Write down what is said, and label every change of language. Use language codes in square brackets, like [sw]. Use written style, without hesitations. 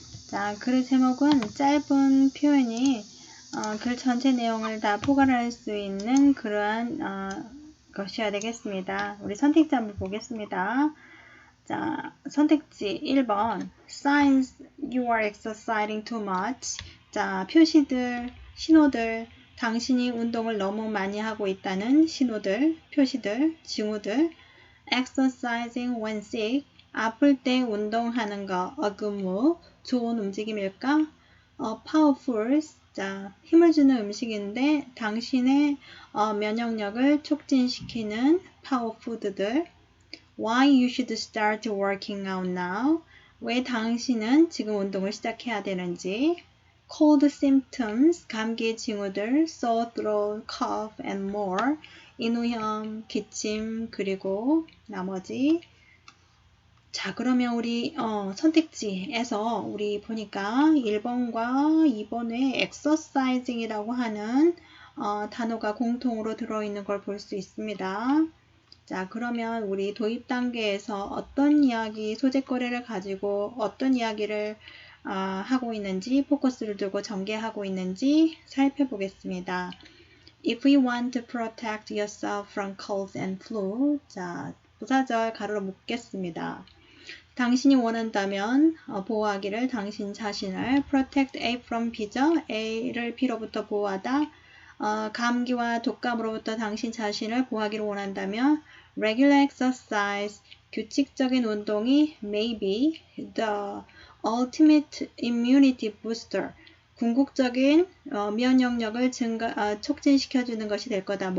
[ko] 자, 글의 제목은 짧은 표현이 글 전체 내용을 다 포괄할 수 있는 그러한 것이어야 되겠습니다. 우리 선택지 한번 보겠습니다. 자, 선택지 1번 [en] Signs you are exercising too much. [ko] 자, 표시들, 신호들, 당신이 운동을 너무 많이 하고 있다는 신호들, 표시들, 징후들. [en] Exercising when sick. [ko] 아플 때 운동하는 거, [en] a good move, [ko] 좋은 움직임일까? Powerful, 자, 힘을 주는 음식인데 당신의 면역력을 촉진시키는 파워푸드들. [en] Why you should start working out now? [ko] 왜 당신은 지금 운동을 시작해야 되는지. [en] Cold symptoms, [ko] 감기 징후들, [en] sore throat, cough, and more. [ko] 인후염, 기침, 그리고 나머지. 자, 그러면 우리 선택지에서 우리 보니까 1번과 2번에 exercising이라고 하는 단어가 공통으로 들어있는 걸 볼 수 있습니다. 자, 그러면 우리 도입 단계에서 어떤 이야기, 소재거리를 가지고 어떤 이야기를 하고 있는지, 포커스를 두고 전개하고 있는지 살펴보겠습니다. [en] If we want to protect yourself from colds and flu, [ko] 자, 부사절 가로로 묶겠습니다. 당신이 원한다면 보호하기를 당신 자신을 [en] protect A from B [ko] 죠. A를 B로부터 보호하다. 감기와 독감으로부터 당신 자신을 보호하기를 원한다면 [en] regular exercise, [ko] 규칙적인 운동이 [en] may be the ultimate immunity booster, [ko] 궁극적인 면역력을 촉진시켜주는 것이 될 거다.